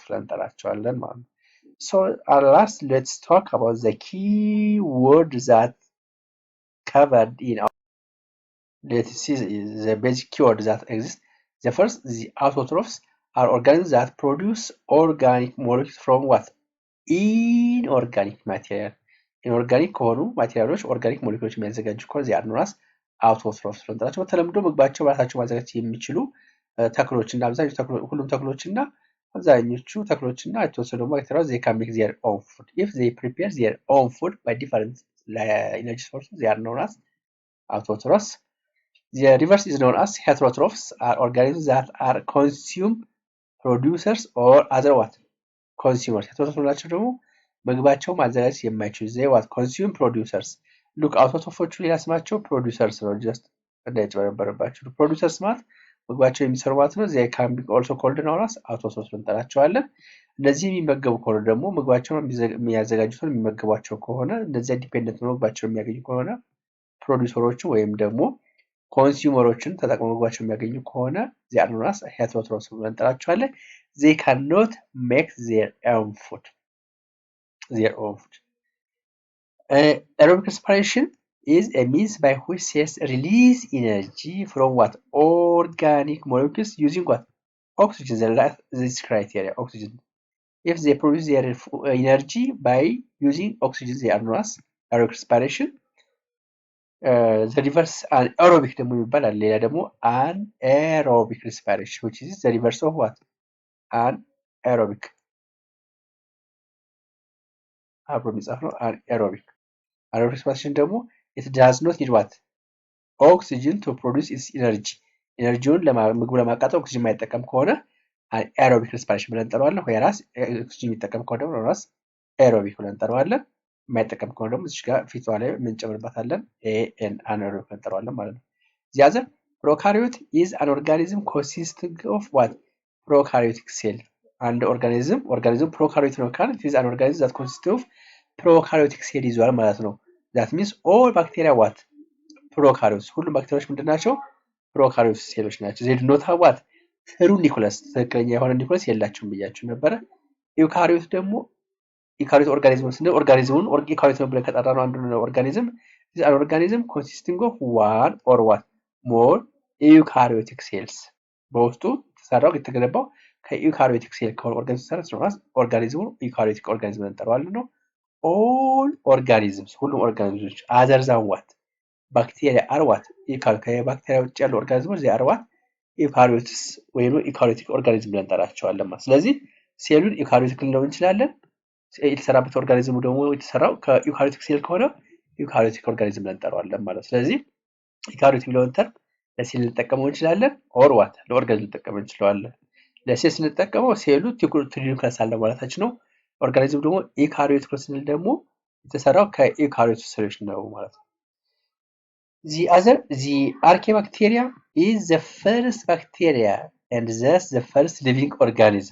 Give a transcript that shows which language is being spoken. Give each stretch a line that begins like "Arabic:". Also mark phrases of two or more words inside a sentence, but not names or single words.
English: So last, let's talk about the key words that covered in our let's see the basic keywords that exist. The first, the autotrophs are organisms that produce organic molecules from what? Inorganic material.
Amharic: Inorganic ከሆኑ ማቴሪያሎች ኦርጋኒክ ሞለኪውሎች የሚያዘጋጁ ከሆነ
English: they are known as autotrophs
Amharic: ስለንጠራቸው በተለምዶ ምግባቸው በራሳቸው ማዘጋጀት የሚችሉ ተክሎች እና ሁሉም ተክሎች እና አብዛኞቹ ተክሎች እና የተወሰኑ ባክቴሪያዎች
English: they can make their own food. If they prepare their own food by different energy sources, they are known as autotrophs. The reverse is known as heterotrophs, are organisms that are consume producers or other what? Consumers.
Amharic: heterotrophs ናቸው ደግሞ ምግባቸው ማዘጋጀት የማይችሉ
English: they what? Consume producers. Look,
Amharic: autotrophs ሌላ ስማቸው producers ነው just እንዳይጨበረበረባችሁ producers ማለት ምግባቸው የሚሰሩ ማለት ነው
English: they can be also called known as autotrophs
Amharic: እንጠራቸዋለን እነዚህ የሚመገቡ ከሆነ ደግሞ ምግባቸውን የሚያዘጋጁትን የሚመገቧቸው ከሆነ እነዚህ ዲፔንደንት ነው ምግባቸው የሚያገኙ ከሆነ ፕሮዲዩሰሮቹ ወይም ደግሞ ኮንሱመሮችን ተጠቅመው ምግባቸው የሚያገኙ ከሆነ
English: they are known as heterotrophs
Amharic: ብለን እንጠራቸዋለን
English: they cannot make their own food. Aerobic respiration is a means by which cells release energy from what? Organic molecules using what? Oxygen. This criteria, oxygen. If they produce their energy by using oxygen, they are known as aerobic respiration. The reverse aerobic
Amharic: ደግሞ ይባላል። ሌላ ደግሞ
English: anaerobic respiration, which is the reverse of what?
Amharic: Anaerobic. አብሮ የሚጻፍ ነው anaerobic.
English: Aerobic respiration ደግሞ it does not need what? Oxygen to produce its energy.
Amharic: ኤነርጂውን ምግቡ ለማቃጠል ኦክሲጅን የማይጠቀም ከሆነ
English: aerobic respiration
Amharic: ብለን እንጠራዋለን። ወይራስ ኦክሲጅን የሚጠቀም ከሆነ ደግሞ ራስ aerobic ብለን እንጠራዋለን። የማይጠቀም ከሆነ ደግሞ እዚህ ጋር ፊቷ ላይ የምንጨምርበታለን anaerobic ብለን እንጠራዋለን ማለት ነው።
English: The other prokaryote is an organism consisting of what? Prokaryotic cell.
Amharic: አንድ ኦርጋኒዝም prokaryote ነው ካልን
English: it is an organism that consists of prokaryotic cell
Amharic: ይዟል ማለት ነው።
English: That means all bacteria what? Prokaryotes.
Amharic: ሁሉም ባክቴሪያዎች ምንድናቸው? ፕሮካሪዮት ሴሎች ናቸው።
English: they do not have what? true nucleus
Amharic: ትክክለኛ የሆነ ኒኩለስ የላቸውም ብያችሁ ነበረ። ዩካሪዮት ደግሞ ዩካሪዮት ኦርጋኒዝም ስንል ኦርጋኒዝሙን ዩካሪዮት ነው ብለን ከጠራነው አንዱ ነው ኦርጋኒዝም
English: is an organism consisting of one or what? more eukaryotic cells.
Amharic: በውስጡ ተሰራው የተገነባው ከዩካሪዮቲክ ሴል ከሆነ ኦርጋኒዝም ተሰራ ኦርጋኒዝሙ ዩካሪዮቲክ ኦርጋኒዝም እንጠራዋለን ነው።
English: all organisms
Amharic: ሁሉም ኦርጋኒዝሞች
English: other than what? ባክቴሪያ are what?
Amharic: ከባክቴሪያ ውጭ ያሉ ኦርጋኒዝሞች
English: they are what?
Amharic: ዩካሪዮትስ ወይም ዩካሪዮቲክ ኦርጋኒዝም ብለን እንጠራቸዋለን ማለት። ስለዚህ ሴሉን ዩካሪዮቲክ ልንለው እንችላለን። የተሰራበት ኦርጋኒዝሙ ደግሞ የተሰራው ከዩካሪዮቲክ ሴል ከሆነ ዩካሪዮቲክ ኦርጋኒዝም ብለን እንጠራዋለን ማለት። ስለዚህ ዩካሪዮቲክ የሚለውን ተርም ለሴል ልንጠቀመው እንችላለን
English: or what
Amharic: ለኦርጋኒዝም ልንጠቀመው እንችላለን። ለሴል ስንጠቀመው ሴሉ ኒኩለስ አለ ማለታችን ነው። ኦርጋኒዝም ደግሞ ዩካሪዮቲክ ስንል ደግሞ የተሰራው ከዩካሪዮት ሴሎች ነው ማለት ነው።
English: The Archaebacteria is the first bacteria and thus the first living organism.